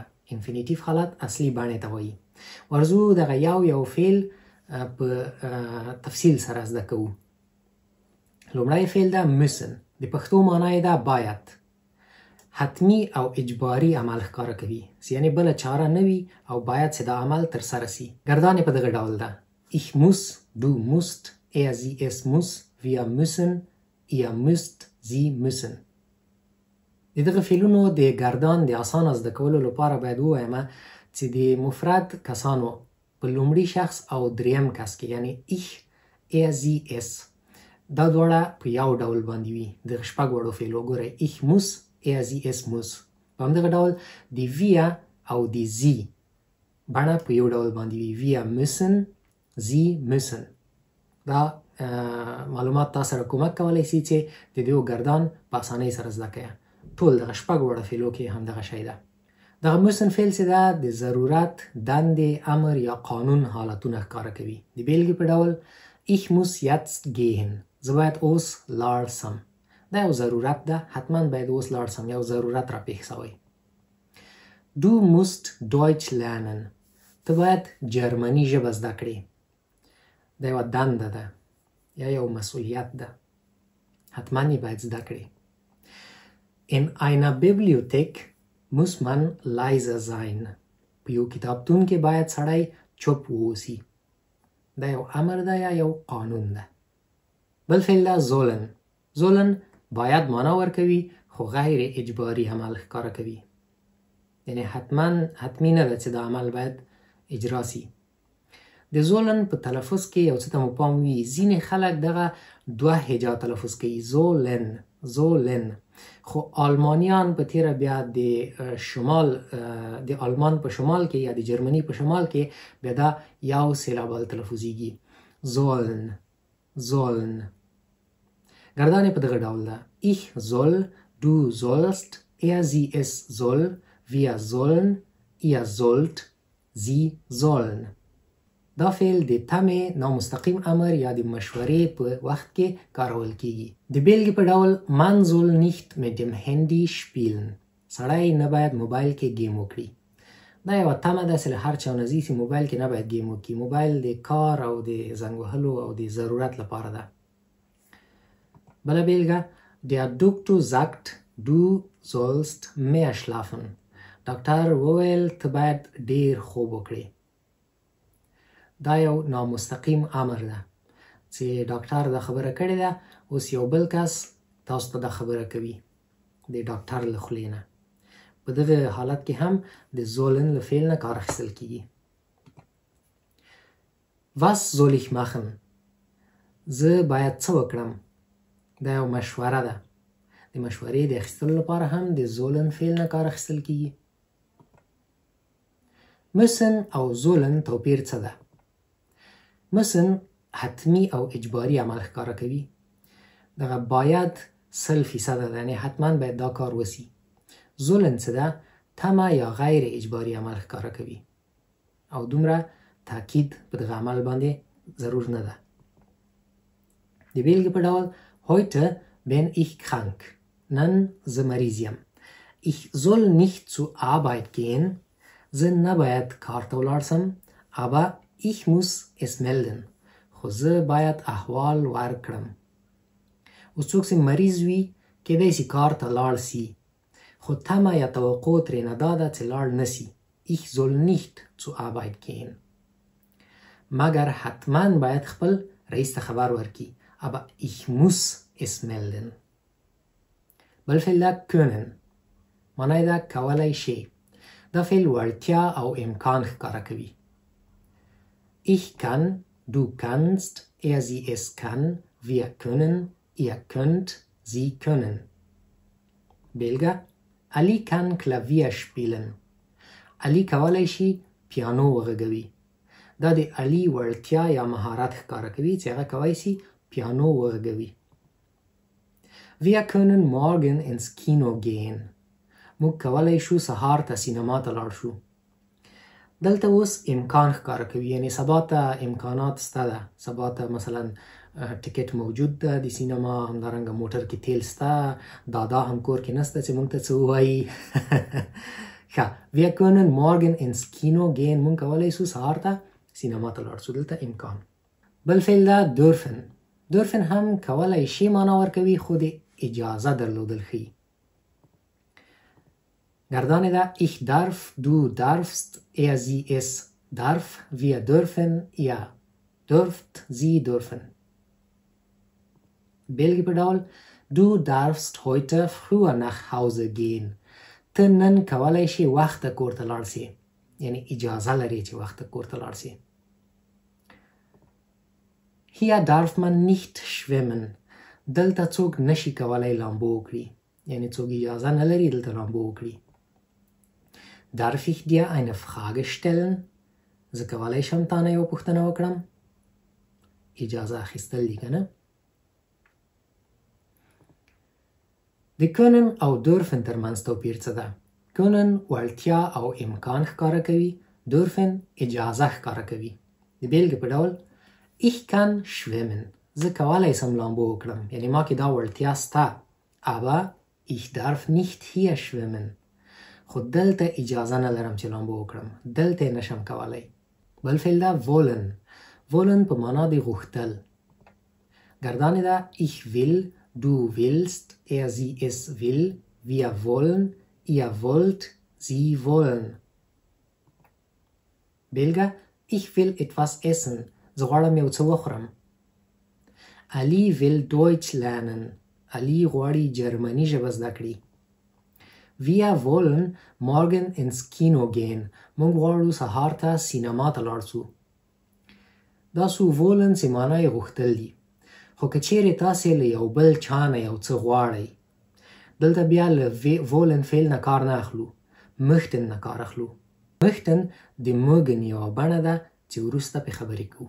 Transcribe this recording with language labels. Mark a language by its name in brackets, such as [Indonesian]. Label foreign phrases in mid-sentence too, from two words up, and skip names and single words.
[Pashto] انفینیټیف حالت اصلي بڼې ته وایي. ورځو دغه یو فعل په تفصیل سره زده کوو. لومړی فعل ده müssen. د پښتو معنا یې ده باید. حتمی او اجباري عمل ښکاره کوي، یعنی بله چاره نه وي او باید چې دا عمل ترسره سي. ګردان یې په دغه ډول ده. [German] ich muss، du musst، er sie es muss، wir müssen، ihr müsst، sie müssen. [Pashto] د دغه فعلونو د ګردان د اسانه زده کولو لپاره باید ووایم چې د مفرد کسانو په لومړي شخص او دریم کس کې، یعنی [German] ich، er sie es، [Pashto] دا دواړه په یو ډول باندې وي. د شپږ وړو فعلو ګورئ، [German] ich muss، er sie es muss. [Pashto] په همدغه ډول د wir او د sie بڼه په یو ډول باندې وي. [German] wir müssen، sie müssen. [Pashto] دا معلومات تاسو سره کومک کولی شي چې د دې ګردان په اسانۍ سره زده کړئ. ټول دغه شپږ وړه فعلو کې همدغه شی ده. دغه müssen فعل چې ده د ضرورت، دندې، امر یا قانون حالتونه ښکاره کوي. د بیلګې په ډول [German] ich muss jetzt gehen. [Pashto] زه باید اوس لاړ سم. دا یو ضرورت ده، حتما باید اوس لاړ سم، یو ضرورت را پیښ شوی. [German] Du musst Deutsch lernen. [Pashto] ته باید جرمني ژبه زده کړې. دا یوه دنده ده یا یو مسئولیت ده. حتما یې باید زده کړې. [German] In einer Bibliothek muss man leise sein. [Pashto] په یو کتابتون کې باید سړی چوپ واوسي. دا یو امر ده یا یو قانون ده. بل فعل ده sollen. sollen باید معنا ورکوي خو غیر اجباري عمل ښکاره کوي. یعنی حتمی نه ده چې دا عمل باید اجرا سي. د زولن په تلفظ کې یو څه ته مو پام وي. ځینې خلک دغه دوه هجا تلفظ کوي. زولن. خو آلمانیان په تیره بیا د آلمان په شمال کې یا د جرمني په شمال کې بیا دا یو سیلابل تلفظیږي. زولن. گردانې په دغه ډول ده. [German] Ich soll, du sollst, sie es soll, wir sollen, ihr sollt, sie sollen. [Pashto] دا فعل د تمې نامستقیم امر یا د مشورې په وخت کې کارول کیږي. د بیلګې په ډول [German] man soll nicht mit dem Handy spielen. [Pashto] سړی نه باید موبایل کې گیم وکړي. دا یوه تمه ده چې له هر چا نه ځي چې موبایل کې نه باید گیم وکړي. موبایل د کار او د زنګ وهلو او د ضرورت لپاره ده. بله بیلګه [German] Der Doktor sagt, du sollst mehr schlafen. [Pashto] ډاکټر وویل ته باید ډیر خوب وکړې. دا یو نامستقیم امر ده چې ډاکټر دا خبره کړې ده. اوس یو بل کس تاسو ته دا خبره کوي د ډاکټر له خولې نه. په دغه حالت کې هم د زولن له فعل نه کار اخیستل کیږي. [German] Was soll ich machen? [Pashto] زه باید څه وکړم؟ دا یو مشوره ده. د مشورې د اخیستلو لپاره هم د زولن فعل نه کار اخیستل کیږي. müssen او sollen توپیر څه ده؟ müssen حتمی او اجباري عمل ښکاره کوي. دغه باید 100% ده، یعنی حتما باید دا کار وسی. sollen څه ده؟ تمه یا غیر اجباري عمل ښکاره کوي او دومره تاکید په دغه عمل باندې ضرور نه ده. د بیلګې په ډول [German] heute bin ich krank. [Pashto] نن زه مریض یم. [German] Ich soll nicht zur Arbeit gehen. [Pashto] زه نه باید کار ته ولاړ سم. [German] aber ich muss es melden. [Pashto] خو زه باید احوال ورکړم. اوس څوک چې مریض وي کیدای شي کار ته لاړ سي خو تمه یا توقع ترې نه دا ده چې لاړ نه سي. [German] Ich soll nicht zur Arbeit gehen. [Pashto] مګر حتما باید خپل رئیس ته خبر ورکړي. [German] aber ich muss es melden. [Pashto] بل فعل ده können. معنی ده کولی شي. دا فعل وړتیا او امکان ښکاره کوي. [German] Ich kann, du kannst, sie es kann, wir können, ihr könnt, sie können. بیلګه Ali kann Klavier spielen. [Pashto] Ali کولی شي پیانو وغږوي. دا د علي وړتیا یا مهارت ښکاره کوي چې هغه کولی شي پیانو وغږوي. [German] Wir können morgen ins Kino gehen. [Pashto] موږ کولی شو سهار ته سینما ته لاړ شو. دلته اوس امکان ښکاره کوي، یعنی سبا ته امکانات شته ده. سبا ته مثلا ټیکټ موجود ده د سینما، همدارنګه موټر کې تیل شته، دادا هم کور کې نشته چې موږ ته څه ووایي. ښه، [German] wir können morgen ins Kino gehen. [Pashto] موږ کولی شو سهار ته سینما ته لاړ شو. دلته امکان. بل فعل ده dürfen. dürfen هم کولی شي معنا ورکوي خو د اجازه درلودل ښیي. گردانه ده [German] ich darf, du darfst, sie es darf, wir dürfen, ihr dürft, sie dürfen. [Pashto] بیلګې په ډول [German] du darfst heute früher nach Hause gehen. [Pashto] ته نن کولی شي وخته کور ته لاړ سې، یعنی اجازه لري چې وخته کور ته لاړ سې. [German] Hier darf man nicht schwimmen. [Pashto] دلته څوک نشي کولی لامبو وکړي، یعنی څوک اجازه نه لري دلته لامبو وکړي. [German] Darf ich dir eine Frage stellen? [Pashto] زه کولی شم تا نه یوه پوښتنه وکړم. اجازه اخیستل دي که نه؟ د können او dürfen ترمنځ توپیر څه ده؟ können وړتیا او امکان ښکاره کوي. dürfen اجازه ښکاره کوي. د بیلګې په ډول [German] ich kann schwimmen. [Pashto] زه کولی سم لامبو وکړم، یعنی ما کې دا وړتیا شته. [German] aber ich darf nicht hier schwimmen. [Pashto] خو دلته اجازه نه لرم چې لامبو وکړم. دلته یې نشم کولی. بل فعل ده wollen. wollen په معنا د غوښتل. گردانې ده [German] ich will, du willst, sie es will, wir wollen, ihr wollt, sie wollen. بیلګه ich will etwas essen. [Pashto] زه غواړم یو څه وخورم. [German] Ali will Deutsch lernen. [Pashto] Ali غواړي جرمني ژبه زده کړي. [German] Wir wollen morgen ins Kino gehen. [Pashto] موږ غواړو سهار ته سینما ته لاړ شو. دا څو wollen چې معنی یې غوښتل دي. خو که چیرې تاسې له یو بل چا نه یو څه غواړئ، دلته بیا له wollen فعل نه کار نه اخلو، möchten نه کار اخلو. möchten د mögen یوه بڼه ده چې وروسته پې خبرې کوو.